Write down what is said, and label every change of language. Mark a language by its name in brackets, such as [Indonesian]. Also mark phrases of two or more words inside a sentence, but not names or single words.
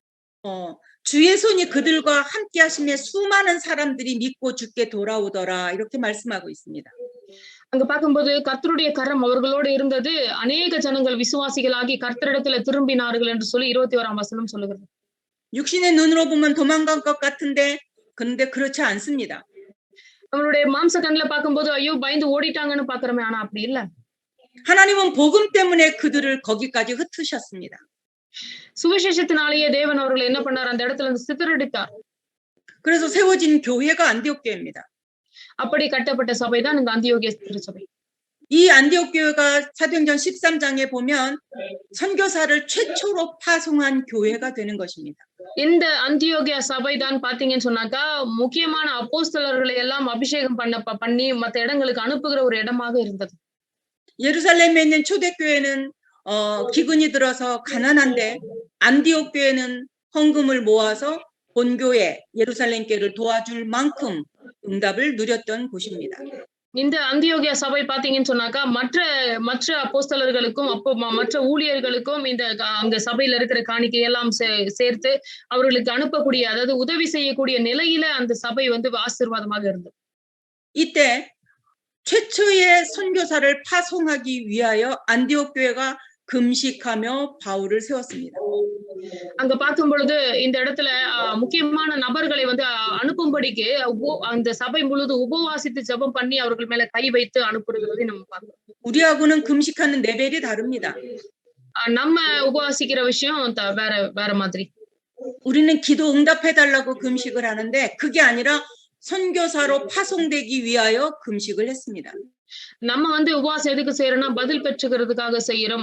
[Korean] 주의 손이 그들과 함께 하심에 수많은 사람들이 믿고 죽게 돌아오더라 이렇게 말씀하고 있습니다. [Tamil] அங்க பார்க்கும்போது கர்த்தருடைய கரம் அவர்களோடு இருந்தது, அநேக ஜனங்கள் விசுவாசிகளாகி கர்த்தரிடத்துல திரும்பினார்கள் என்று சொல்லி 21ஆம் வசனம் சொல்லுகிறது. [Korean] 육신의 눈으로 보면 도망간 것 같은데 근데 그렇지 않습니다. [Tamil] நம்மளுடைய மாம்ச கண்ணுல பார்க்கும்போது ஐயோ பயந்து ஓடிட்டாங்கன்னு பார்க்கிறோமே, ஆனா அப்படி இல்ல. [Korean] 하나님은 복음 때문에 그들을 거기까지 흩으셨습니다. [Tamil] சுவிசேஷத்தினாலேயே தேவன் அவர்களை என்ன பண்ணார், அந்த இடத்துல இருந்து சிதறடித்தார். [Korean] 그래서 세워진 교회가 안디옥 교회입니다. [Tamil] அப்படி கட்டப்பட்ட சபைதான் இந்த அந்தியோகியா திருச்சபை. [Korean] 이 안디옥 교회가 사도행전 13장에 보면 선교사를 최초로 파송한 교회가 되는 것입니다. [Tamil] இந்த அந்தியோகியா சபை தான் பாத்தீங்கன்னு சொன்னாக்கா முக்கியமான அப்போஸ்தலர்களை எல்லாம் அபிஷேகம் பண்ணி மத்த இடங்களுக்கு அனுப்புகிற ஒரு இடமாக இருந்தது. [Korean] 예루살렘에 있는 초대교회는 기근이 들어서 가난한데 안디옥 교회는 헌금을 모아서 본교회 예루살렘 교회를 도와줄 만큼 응답을 누렸던 곳입니다. [Tamil] இந்த அந்தியோகியா சபை பாத்தீங்கன்னு சொன்னாக்கா மற்ற அப்போஸ்தலர்களுக்கும் மற்ற ஊழியர்களுக்கும் இந்த அங்க சபையில இருக்கிற காணிக்கையெல்லாம் சேர்த்து அவர்களுக்கு அனுப்பக்கூடிய, அதாவது உதவி செய்யக்கூடிய நிலையில அந்த சபை வந்து ஆசீர்வாதமாக இருந்தது. [Korean] 이때 최초의 선교사를 파송하기 위하여 안디옥 교회가 금식하며 바울을 세웠습니다. [Tamil] அங்க பார்க்கும் பொழுது இந்த இடத்துல முக்கியமான நபர்களை வந்து அனுப்பும்படிக்கு அந்த சபை முழுது உபவாசித்து ஜெபம் பண்ணி அவர்கள் மேல கை வைத்து அனுப்புறதை நம்ம பார்க்கிறோம். [Korean] 우리하고는 금식하는 레벨이 다릅니다. [Tamil] நம்ம உபவாசிக்கிற விஷயம் வேற மாதிரி. [Korean] 우리는 기도 응답해달라고 금식을 하는데 그게 아니라 선교사로 파송되기 위하여 금식을 했습니다. [Tamil] நம்ம வந்து உபவாசம் எதுக்கு செய்யறோம்னா பதில் பெற்றுக்கிறதுக்காக செய்யறோம்.